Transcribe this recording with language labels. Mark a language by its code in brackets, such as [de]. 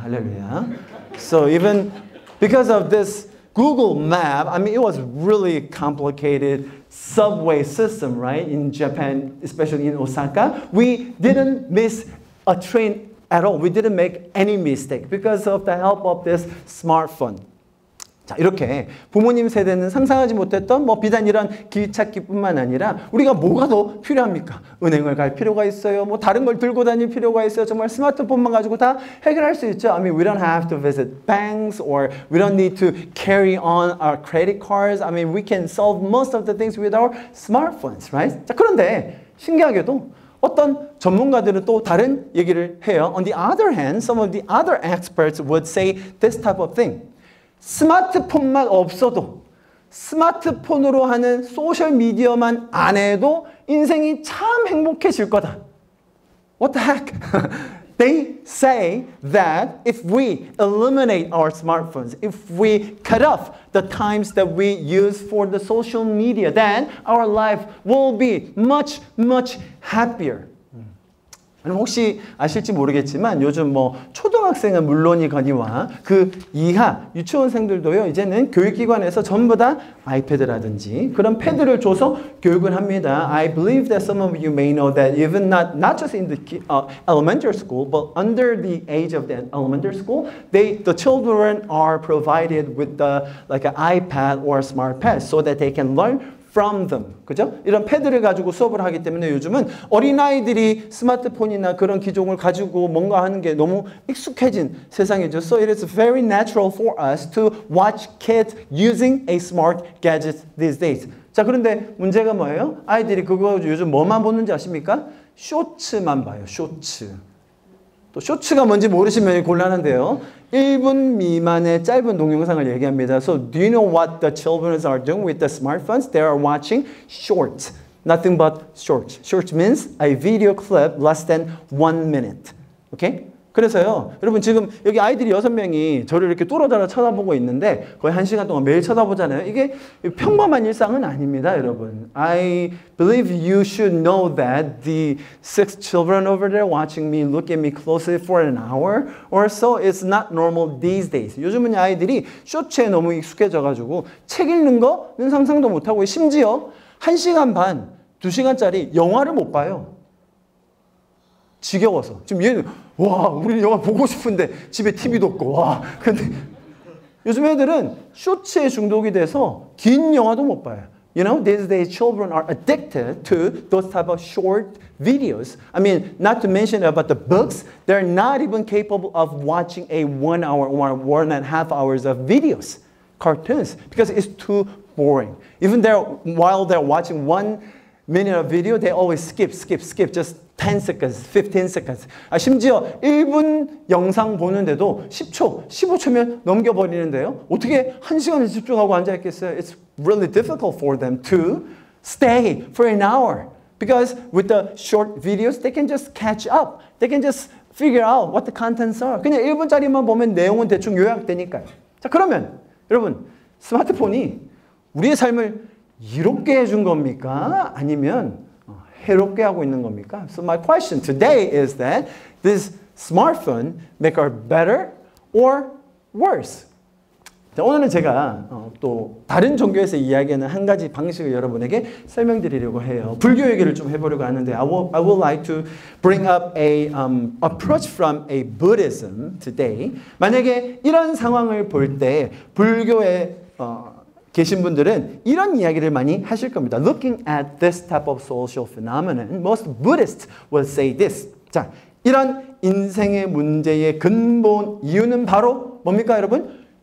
[ko] 할렐루야. [en] So even because of this Google map, I mean it was really complicated subway system, right? In Japan, especially in Osaka, we didn't miss a train at all. We didn't make any mistake because of the help of this smartphone. [ko] 자, 이렇게 부모님 세대는 상상하지 못했던 뭐 비단 이런 길찾기뿐만 아니라 우리가 뭐가 더 필요합니까? 은행을 갈 필요가 있어요. 뭐 다른 걸 들고 다닐 필요가 있어요. 정말 스마트폰만 가지고 다 해결할 수 있죠. [en] I mean, we don't have to visit banks or we don't need to carry on our credit cards. I mean, we can solve most of the things with our smartphones, right? [ko] 자, 그런데 신기하게도 어떤 전문가들은 또 다른 얘기를 해요. [en] On the other hand, some of the other experts would say this type of thing. [ko] 스마트폰만 없어도 스마트폰으로 하는 소셜미디어만 안 해도 인생이 참 행복해질 거다. [en] What the heck? They say that if we eliminate our smartphones, if we cut off the times that we use for the social media, then our life will be much, much happier. [ko] 혹시 아실지 모르겠지만 요즘 뭐 초등학생은 물론이거니와 그 이하 유치원생들도요 이제는 교육기관에서 전부 다 아이패드라든지 그런 패드를 줘서 교육을 합니다. [en] I believe that some of you may know that even not just in the elementary school, but under the age of the elementary school, the children are provided with like an iPad or a smart pad so that they can learn from them. [ko] 그죠? 이런 패드를 가지고 수업을 하기 때문에 요즘은 어린아이들이 스마트폰이나 그런 기종을 가지고 뭔가 하는 게 너무 익숙해진 세상이죠. [en] So it is very natural for us to watch kids using a smart gadget these days. [ko] 자, 그런데 문제가 뭐예요? 아이들이 그거 요즘 뭐만 보는지 아십니까? 쇼츠만 봐요. 쇼츠. 또 쇼츠가 뭔지 모르시면 곤란한데요. 1분 미만의 짧은 동영상을 얘기합니다. [en] So do you know what the children are doing with the smartphones? They are watching shorts. Nothing but shorts. Shorts means a video clip less than 1 minute. Okay? [ko] 그래서요, 여러분 지금 여기 아이들이 6명이 저를 이렇게 뚫어져라 쳐다보고 있는데 거의 1시간 동안 매일 쳐다보잖아요. 이게 평범한 일상은 아닙니다, 여러분. [en] I believe you should know that the 6 children over there watching me look at me closely for an hour or so is not normal these days. [ko] 요즘은 아이들이 쇼츠에 너무 익숙해져가지고 책 읽는 거는 상상도 못하고 심지어 1시간 반, 2시간짜리 영화를 못 봐요. 지겨워서. 지금 얘는 와, 우리 영화 보고 싶은데 집에 TV도 없고 와. 근데 요즘 애들은 쇼츠에 중독이 돼서 긴 영화도 못 봐요. [en] You know, these days children are addicted to those type of short videos. I mean, not to mention about the books, they're not even capable of watching a 1 hour or 1.5 hours of videos, cartoons, because it's too boring. Even while they're watching 1 minute of video, they always skip, just 10 seconds, 15 seconds. [ko] 심지어 1분 영상 보는데도 10초, 15초면 넘겨버리는데요. 어떻게 1시간을 집중하고 앉아있겠어요? [en] It's really difficult for them to stay for an hour. Because with the short videos, they can just catch up. They can just figure out what the contents are. [ko] 그냥 1분짜리만 보면 내용은 대충 요약되니까요. 자, 그러면 여러분, 스마트폰이 우리의 삶을 이롭게 해준 겁니까? 아니면 해롭게 하고 있는 겁니까? [en] So my question today is that this smartphone make us better or worse? [ko] 자, 오늘은 제가 또 다른 종교에서 이야기하는 한 가지 방식을 여러분에게 설명드리려고 해요. 불교 얘기를 좀 해보려고 하는데 [en] I would like to bring up a approach from a Buddhism today. [ko] 만약에 이런 상황을 볼 때 불교의 계신 분들은 이런 이야기를 많이 하실 겁니다. [en] Looking at this type of social phenomenon, most Buddhists will say this. [ko] 자, 이런 인생의 문제의 근본 이유는 바로 뭡니까, 여러분?